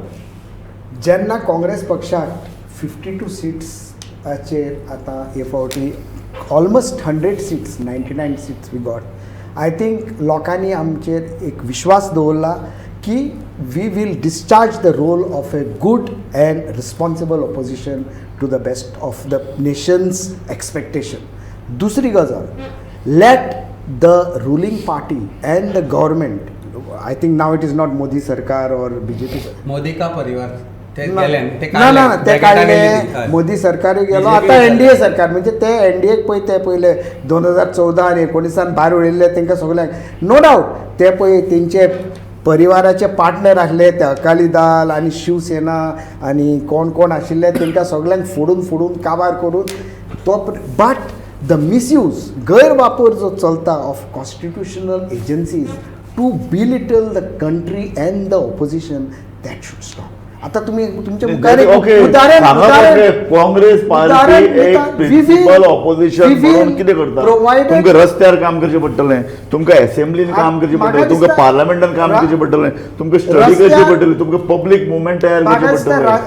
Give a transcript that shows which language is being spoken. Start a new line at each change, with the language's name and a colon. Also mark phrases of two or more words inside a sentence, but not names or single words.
Konkani: जेन्ना काँग्रेस पक्षाक 52 सीट्साचेर आतां हे फावटी
English: almost 100 seats, 99 seats we got. I think
Konkani: लोकांनी आमचेर एक विश्वास दवरला की
English: we will discharge the role of a good and responsible opposition to the best of the nation's expectation.
Konkani: दुसरी गजाल,
English: let the ruling party and the government, I think now it is not Modi Sarkar और BJP
Hindi: मोदी का परिवार
Konkani: ते काडले, मोदी सरकार गेलो, आता एनडीए सरकार, म्हणजे ते एनडीएक ते पयले 2014 आनी 19 भायर उडयल्ले तांकां सगळ्यांक
English: no doubt
Konkani: ते पळय तेंचे परिवाराचे पार्टनर आसले, ते अकाली दल आनी शिवसेना आनी कोण कोण आशिल्ले तांकां सगळ्यांक फोडून काबार करून तो.
English: but the misuse,
Konkani: गैरवापर जो चलता
English: of constitutional agencies to belittle the country and the opposition, that should stop.
Konkani: आता तुम्ही तुमच्या मुखार काँग्रेस पार्टी एक
English: principal opposition
Konkani: म्हणून कितें करता? तुमकां रस्त्यार काम करचें पडटलें, तुमकां असेंब्लीन काम करचें पडटलें, तुमकां पार्लमेंटान काम करचें पडटलें, तुमकां स्टडी करची पडटली, तुमकां
English: public movement
Konkani: तयार करचें पडटलें.